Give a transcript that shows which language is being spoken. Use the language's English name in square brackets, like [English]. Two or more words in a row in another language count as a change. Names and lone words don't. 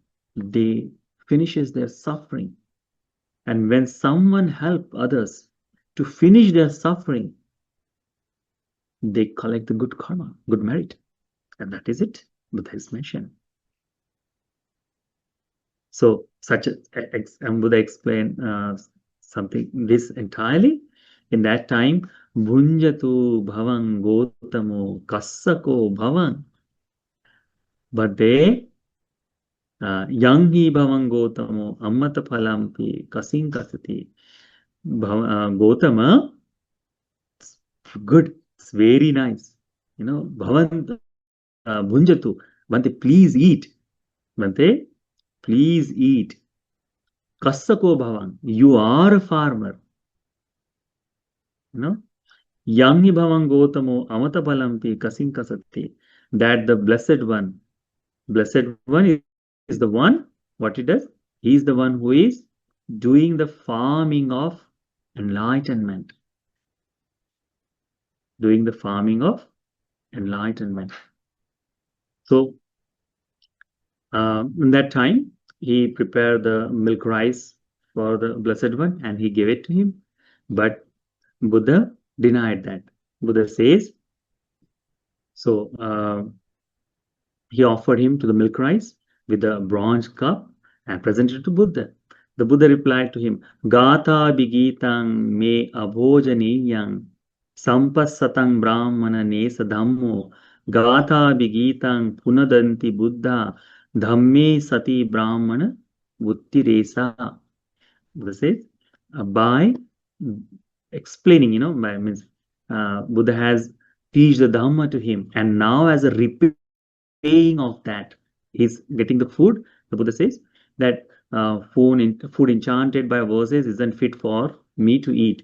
[English] They finishes their suffering. And when someone help others to finish their suffering, they collect the good karma, good merit. And that is it, Buddha is mentioned. So Buddha explained something this entirely. In that time, [Pali] Bhunjatu bhavan gotamo kassako bhavan. [English] But they [Pali] Yangi bhavan gotamo ammata phalampi kasin kasati. Gotama, [English] good, it's very nice. You know, [Pali] bhavan bhunjatu, [English] Bhante, please eat. Bhante, please eat. [Pali] Kassako bhavan, [English] you are a farmer. You know, [Pali] Yangi bhavan gotamo amata palampi kasin kasati. [English] That the blessed one is the one, what he does? He is the one who is doing the farming of enlightenment. Doing the farming of enlightenment. So, in that time, he prepared the milk rice for the Blessed One and he gave it to him. But Buddha denied that. Buddha says, so he offered him to the milk rice with a bronze cup and presented it to Buddha. The Buddha replied to him, [Pali] Gata bigitang me abhojaniyang sampassatang brahmana nesa dhammo Gata bigitang punadanti Buddha dhamme sati brahmana vuttiresa. [English] Buddha says, by explaining, means Buddha has teach the Dhamma to him, and now as a repaying of that, he's getting the food. The Buddha says that food enchanted by verses isn't fit for me to eat.